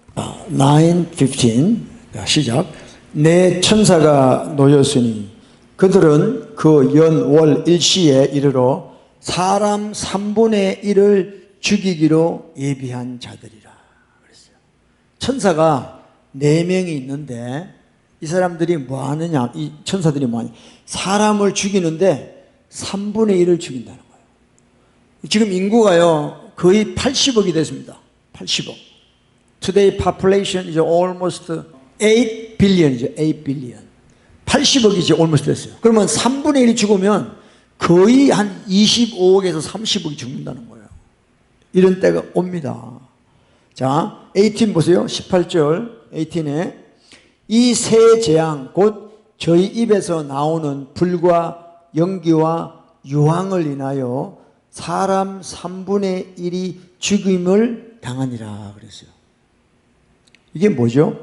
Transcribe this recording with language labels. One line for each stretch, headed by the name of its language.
Korean: 9:15 시작. 내 천사가 놓였으니 그들은 그 연월 일시에 이르러 사람 3분의 1을 죽이기로 예비한 자들이라 그랬어요. 천사가 4명이 있는데 이 사람들이 뭐 하느냐, 이 천사들이 뭐 하느냐, 사람을 죽이는데 3분의 1을 죽인다는 거예요. 지금 인구가요 거의 80억이 됐습니다. 80억.
English: Today population is almost 8 billion이죠. 8 billion.
Korean: 80억이지 almost 됐어요. 그러면 3분의 1이 죽으면 거의 한 25억에서 30억이 죽는다는 거예요. 이런 때가 옵니다. 자, 18 보세요. 18절 18에 이 세 재앙 곧 저희 입에서 나오는 불과 연기와 유황을 인하여 사람 3분의 1이 죽임을 당하니라 그랬어요. 이게 뭐죠?